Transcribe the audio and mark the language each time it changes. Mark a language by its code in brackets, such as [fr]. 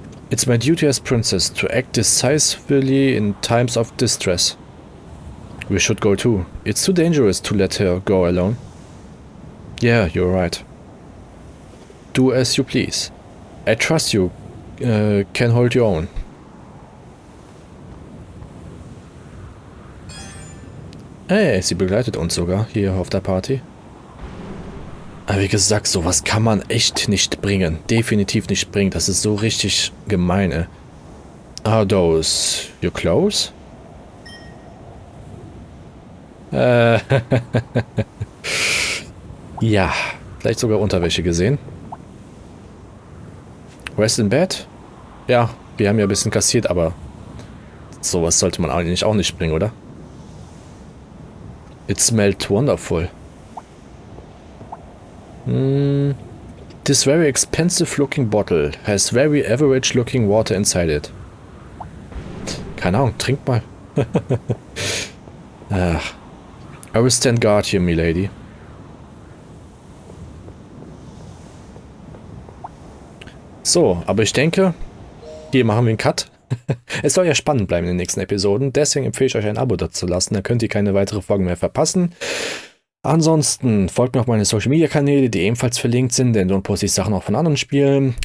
[en] It's my duty as princess to act decisively in times of distress. We should go too. It's too dangerous to let her go alone. Yeah, you're right. Do as you please. I trust you can hold your own. [de] Hey, sie begleitet uns sogar hier auf der Party. Aber wie gesagt, sowas kann man echt nicht bringen. Definitiv nicht bringen. Das ist so richtig gemein, ey. [en] Are those your clothes? [de] Ja, vielleicht sogar Unterwäsche gesehen. [en] Rest in bed? [de] Ja, wir haben ja ein bisschen kassiert, aber sowas sollte man eigentlich auch nicht bringen, oder? [en] It smelled wonderful. This very expensive looking bottle has very average looking water inside it. [de] Keine Ahnung, trink mal. Ach. [en] I will stand guard here, milady. [de] So, aber ich denke, hier machen wir einen Cut. Es soll ja spannend bleiben in den nächsten Episoden, deswegen empfehle ich euch ein Abo dazu lassen, dann könnt ihr keine weitere Folgen mehr verpassen. Ansonsten folgt mir auf meine Social Media Kanäle, die ebenfalls verlinkt sind, denn dort poste ich Sachen auch von anderen Spielen.